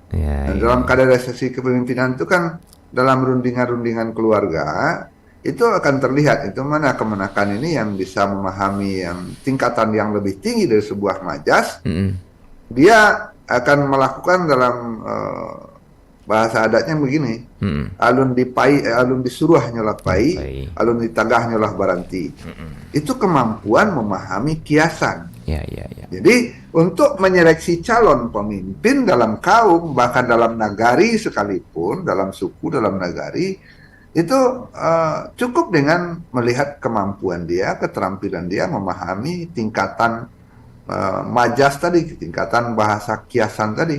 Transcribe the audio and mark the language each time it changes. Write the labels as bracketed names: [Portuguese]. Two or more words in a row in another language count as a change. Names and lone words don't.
[Indonesian] Dan dalam kaderisasi kepemimpinan itu kan dalam rundingan-rundingan keluarga itu akan terlihat itu mana kemenakan ini yang bisa memahami yang tingkatan yang lebih tinggi dari sebuah majas. Dia akan melakukan dalam bahasa adatnya begini, [Minangkabau] alun disuruh nyolah pai, alun ditagah nyolah baranti. [Indonesian] Itu kemampuan memahami kiasan. Jadi untuk menyeleksi calon pemimpin dalam kaum, bahkan dalam nagari sekalipun, dalam suku, dalam nagari, itu cukup dengan melihat kemampuan dia, keterampilan dia memahami tingkatan majas tadi, tingkatan bahasa kiasan tadi.